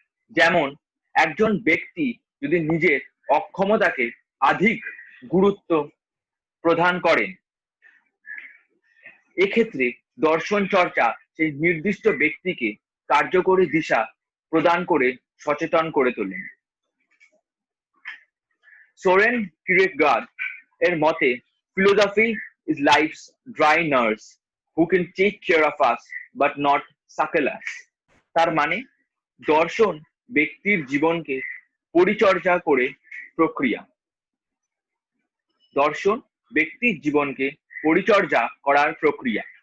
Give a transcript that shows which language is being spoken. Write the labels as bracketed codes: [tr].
[bn] যেমন একজন ব্যক্তি যদি নিজের অক্ষমতাকে অধিক গুরুত্ব প্রদান করেন, এক্ষেত্রে দর্শন চর্চা সেই নির্দিষ্ট ব্যক্তিকে কার্যকরী দিশা প্রদান করে সচেতন করে তোলেন। [en] Soren Kierkegaard [bn] এর মতে, [en] philosophy is life's dry nurse who can take care of us but not suckle us. [bn] তার মানে দর্শন ব্যক্তির জীবনকে পরিচর্যা করে প্রক্রিয়া। দর্শন ব্যক্তির জীবনকে পরিচর্যা করার প্রক্রিয়া।